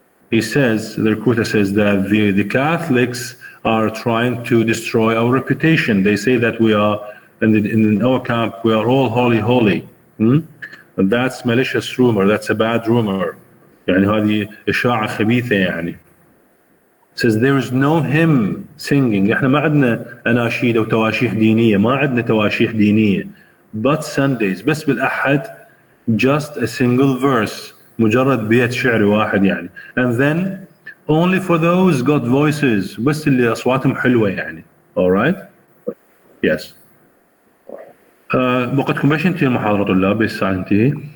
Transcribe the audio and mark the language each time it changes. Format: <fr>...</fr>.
<en>He says, the recruiter says that the Catholics are trying to destroy our reputation. They say that we are, in our camp, we are all holy. And that's malicious rumor, that's a bad rumor.</en> <ar>يعني هذه إشاعة خبيثة يعني.</ar> <en>Says there is no hymn singing.</en> <ar>احنا ما عندنا أناشيد أو تواشيح دينية، ما عندنا تواشيح دينية.</ar> <en>But Sundays,</en> <ar>بس بالأحد,</ar> <en>just a single verse.</en> <ar>مجرد بيت شعر واحد يعني.</ar> <en>And then only for those got voices.</en> <ar>بس اللي أصواتهم حلوة يعني.</ar> <en>Alright? Yes.</en> <ar>وقتكم باش انتهي المحاضرة طلاب؟ باش الساعة تنتهي؟</ar>